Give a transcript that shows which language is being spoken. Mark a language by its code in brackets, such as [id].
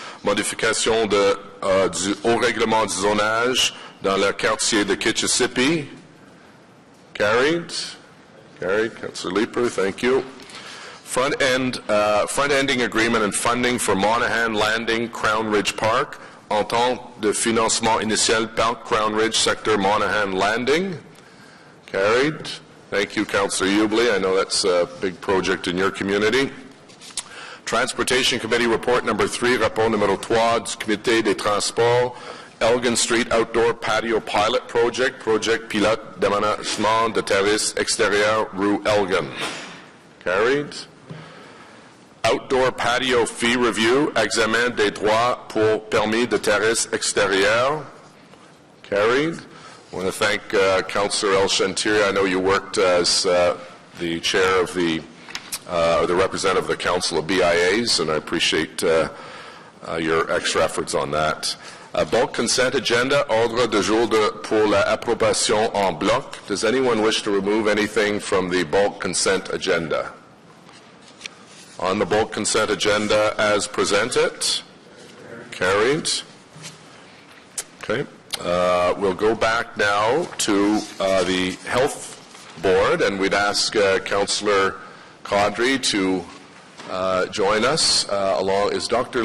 [fr] Modification au règlement du zonage dans le quartier de Kitchissippi. [en] Carried. Carried. Councillor Leeper, thank you. Front-ending agreement and funding for Monaghan Landing, Crown Ridge Park. [fr] Entente de financement initial Parc Crown Ridge Sector Monaghan Landing. Carried. [en] Thank you, Councillor Hubley. I know that's a big project in your community. Transportation Committee report number 3, [fr] rapport numéro 3 du Comité des Transports. [en] Elgin Street Outdoor Patio Pilot Project, [fr] projet pilote d'aménagement de terrasse extérieure rue Elgin. [en] Carried. Outdoor Patio Fee Review, [fr] examen des droits pour permis de terrasse extérieure. [en] Carried. I want to thank Councillor El Shantiri. I know you worked as the chair of the representative of the Council of BIAs, and I appreciate your extra efforts on that. Bulk consent agenda, [fr] ordre de jour pour l'approbation en bloc. [en] Does anyone wish to remove anything from the bulk consent agenda? On the bulk consent agenda as presented. Carried. Okay. We'll go back now to the Health Board, and we'd ask Councillor Caudry to join us. Is Dr.